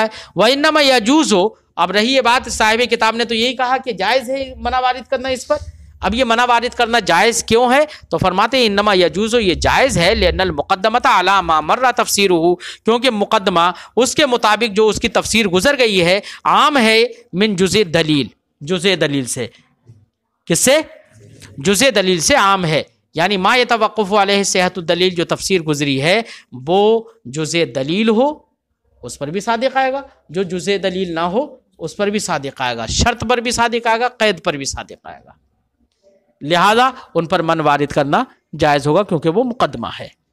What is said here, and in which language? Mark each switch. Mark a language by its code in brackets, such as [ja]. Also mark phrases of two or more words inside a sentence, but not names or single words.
[ar] وانما یجوز، [ur] اب رہی یہ بات، صاحب کتاب نے تو یہی کہا کہ جائز ہے منع وارد کرنا اس پر، اب یہ منع وارد کرنا جائز کیوں ہے؟ تو فرماتے ہیں [ar] انما یجوز، [ur] یہ جائز ہے، [ar] لأن المقدمۃ علی ما مر تفسیرہ، [ur] کیونکہ مقدمہ اس کے مطابق جو اس کی تفسیر گزر گئی ہے عام ہے، [ar] من جزء دلیل، [ur] جزء دلیل سے، کس سے؟ جزء دلیل سے عام ہے، یعنی [ar] ما یتوقف علیہ صحت الدلیل، [ur] جو تفسیر گزری ہے وہ جزء دلیل ہو اس پر بھی صادق آئے گا، جو جزء دلیل نہ ہو اس پر بھی صادق آئے گا، شرط پر بھی صادق آئے گا، قید پر بھی صادق آئے گا، لہذا ان پر من وارد کرنا جائز ہوگا کیونکہ وہ مقدمہ ہے۔